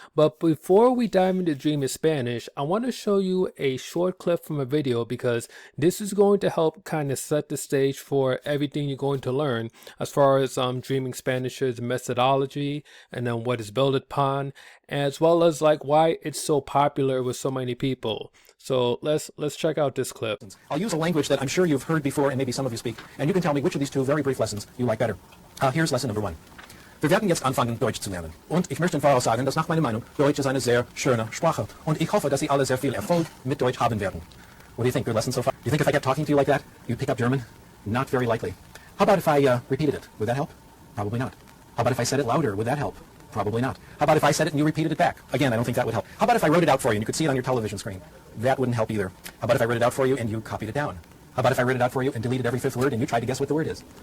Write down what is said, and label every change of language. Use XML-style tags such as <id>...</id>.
<en>But before we dive into Dreaming Spanish, I want to show you a short clip from a video because this is going to help kind of set the stage for everything you're going to learn as far as Dreaming Spanish's methodology and then what it's built upon, as well as like why it's so popular with so many people. So let's check out this clip. I'll use a language that I'm sure you've heard before and maybe some of you speak, and you can tell me which of these two very brief lessons you like better. Here's lesson number one.</en> <de>Wir werden jetzt anfangen, Deutsch zu lernen. Und ich möchte im Voraus sagen, dass nach meiner Meinung Deutsch ist eine sehr schöne Sprache. Und ich hoffe, dass Sie alle sehr viel Erfolg mit Deutsch haben werden.</de> <en>What do you think? Good lesson so far? You think if I kept talking to you like that, you'd pick up German? Not very likely. How about if I repeated it? Would that help? Probably not. How about if I said it louder? Would that help? Probably not. How about if I said it and you repeated it back? Again, I don't think that would help. How about if I wrote it out for you and you could see it on your television screen? That wouldn't help either. How about if I wrote it out for you and you copied it down? How about if I wrote it out for you and deleted every fifth word and you tried to guess what the word is?</en>